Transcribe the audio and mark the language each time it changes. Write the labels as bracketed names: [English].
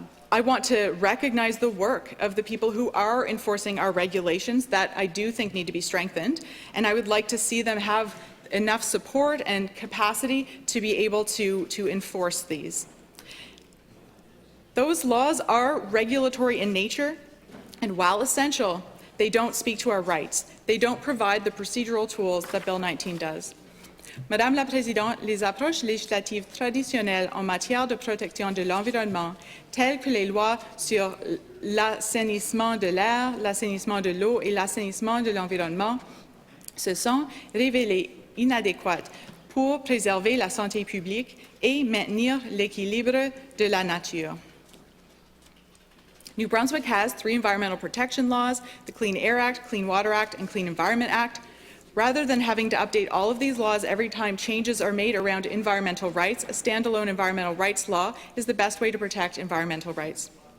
[English] I want to recognize the work of the people who are enforcing our regulations that I do think need to be strengthened, and I would like to see them have enough support and capacity to be able to enforce these. Those laws are regulatory in nature, and while essential, they don't speak to our rights. They don't provide the procedural tools that Bill 19 does. [French] Madame la Présidente, les approches législatives traditionnelles en matière de protection de l'environnement, telles que les lois sur l'assainissement de l'air, l'assainissement de l'eau et l'assainissement de l'environnement, se sont révélées inadéquates pour préserver la santé publique et maintenir l'équilibre de la nature. [English] New Brunswick has 3 environmental protection laws, the Clean Air Act, Clean Water Act, and Clean Environment Act. Rather than having to update all of these laws every time changes are made around environmental rights, a standalone environmental rights law is the best way to protect environmental rights.